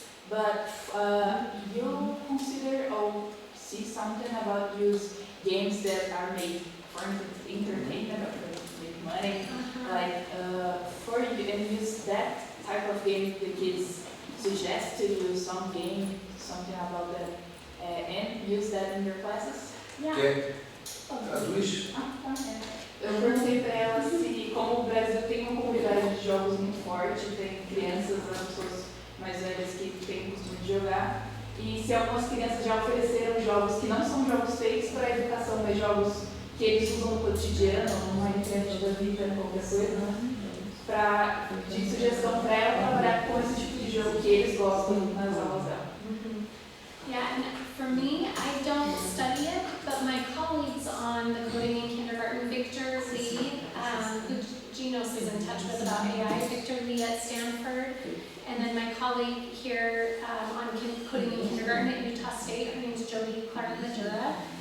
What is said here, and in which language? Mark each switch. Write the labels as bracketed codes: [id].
[en] But you consider or see something about use games that are made for entertainment or for make money, like for you, and use that type of game the kids suggest to you some game, something about that, and use that in your classes? [pt] Quer? Traduz? Eu perguntei para ela se, como o Brasil tem uma comunidade de jogos muito forte, tem crianças, pessoas mais velhas que têm o costume de jogar, e se algumas crianças já ofereceram jogos que não são jogos feitos para a educação, mas jogos que eles usam no cotidiano, numa internet da vida, qualquer coisa, de sugestão para ela trabalhar com esse tipo de jogo que eles gostam nas aulas dela. [en] Yeah, and for me, I don't study it, but my colleagues on the Coding in Kindergarten, Victor Lee, who Genos is in touch with about AI, Victor Lee at Stanford, and then my colleague here on Coding in Kindergarten at Utah State, her name is Jody Clark-Madura.